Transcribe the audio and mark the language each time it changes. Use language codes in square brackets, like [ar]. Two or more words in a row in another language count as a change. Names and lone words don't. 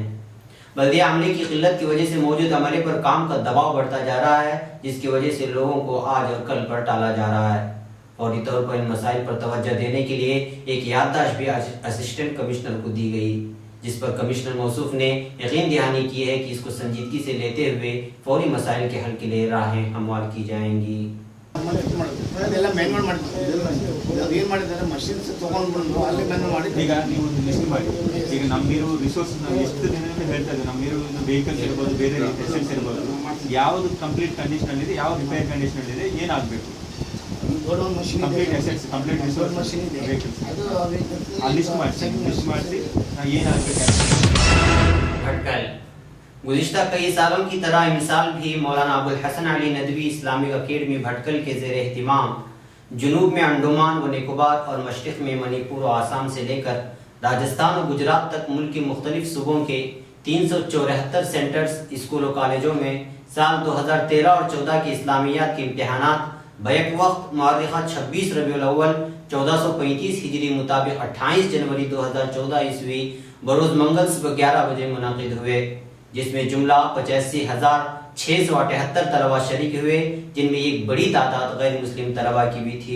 [ur] بلدیہ عملے کی قلت کی وجہ سے موجود عملے پر کام کا دباؤ بڑھتا جا رہا ہے، جس کی وجہ سے لوگوں کو آج اور کل پر ٹالا جا رہا ہے. فوری طور پر ان مسائل پر توجہ دینے کے لیے ایک یادداشت بھی اسسٹنٹ کمشنر کو دی گئی، جس پر کمشنر موصوف نے یقین دہانی کی ہے کہ اس کو سنجیدگی سے لیتے ہوئے فوری مسائل کے حل کے لیے راہیں ہموار کی جائیں گی. [en] ಯಾವುದು complete condition [kn] ಇದೆ, ಯಾವ [en] repair condition [kn] ಇದೆ, ಏನಾಗಬೇಕು, [en] complete assets, complete resource, vehicles list [kn] ಮಾಡಿಸಿ ಏನಾಗಬೇಕು. [ur] بھٹکل گزشتہ کئی سالوں کی طرح مثال بھی مولانا ابوالحسن علی ندوی اسلامک اکیڈمی بھٹکل کے زیر اہتمام جنوب میں انڈمان و نکوبار اور مشرق میں منی پور و آسام سے لے کر راجستھان و گجرات تک ملک کے مختلف صوبوں کے 374 سینٹرز، اسکول و کالجوں میں سال 2013 اور 14 کے اسلامیات کے امتحانات بیک وقت مؤرخہ 26 ربیع الاول 1435 ہجری مطابق 28 جنوری 2014 عیسوی بروز منگل صبح 11 بجے منعقد ہوئے، جس میں جملہ 85,678 طلباء شریک ہوئے، جن میں ایک بڑی تعداد غیر مسلم طلباء کی بھی تھی.